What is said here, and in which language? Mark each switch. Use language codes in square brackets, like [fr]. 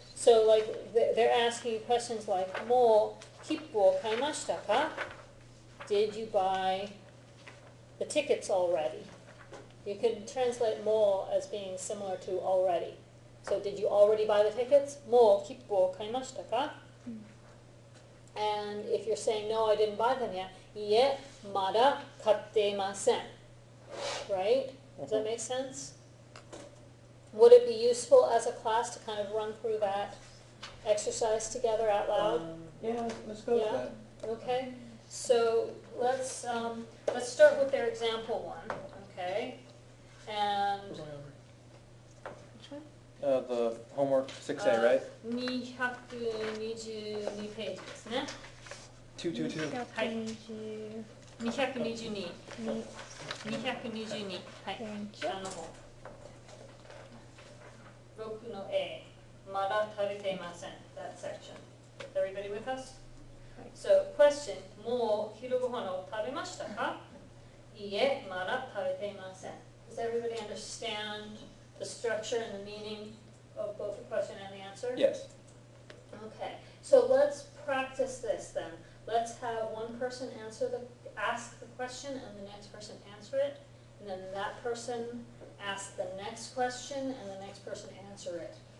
[en] So like they're asking you questions like, [ja] もう切符を買いましたか? [en] Did you buy the tickets already? You could translate もう as being similar to already. So did you already buy the tickets? [ja] もう切符を買いましたか? [en] And if you're saying, no, I didn't buy them yet, [ja] いえ、まだ買っていません. [en] Right? Does that make sense? Would it be useful as a class to kind of run through that exercise together out loud? Yeah, let's go with that. Okay. So let's start with their example one. Okay. And Which one? The homework 6A, right? [ja] 222ページですね。 222. はい。222。 222。 はい。下の方。 6の A。まだ食べていません。 [en] That section. Everybody with us? So, question. [ja] もう昼ご飯を食べましたか?いいえ、まだ食べていません. [en] Does everybody understand the structure and the meaning of both the question and the answer? Yes. Okay, so let's practice this then. Let's have one person ask the question and the next person answer it, and then that person ask the next question and the next person answer it.